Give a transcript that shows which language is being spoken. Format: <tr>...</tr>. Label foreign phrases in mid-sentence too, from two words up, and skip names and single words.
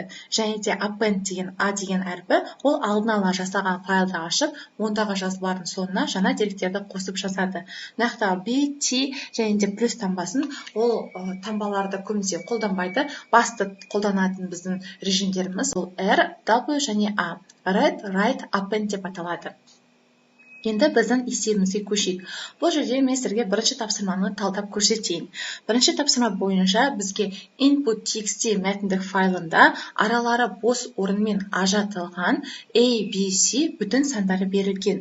<kk>Және де append деген A деген әрпі, ол алдын ала жасалған файлды ашып, ондағы жазбалардың соңына жаңа деректерді қосып жазады. Нақты B, T және де плюс таңбасын ол таңбаларды көбінесе қолданбайды. Басты қолданатын біздің режимдеріміз ол R, W және A.</kk> <en>Read, write, append</en> <kk>деп аталады. Енді біздің есебімізге көшейік. Бұл жерде мен сіздерге бірінші тапсырманы талдап көрсетейін. Бірінші тапсырма бойынша бізге input.txt мәтіндік файлында аралары бос орынмен ажыратылған A, B, C бүтін сандары берілген.</kk>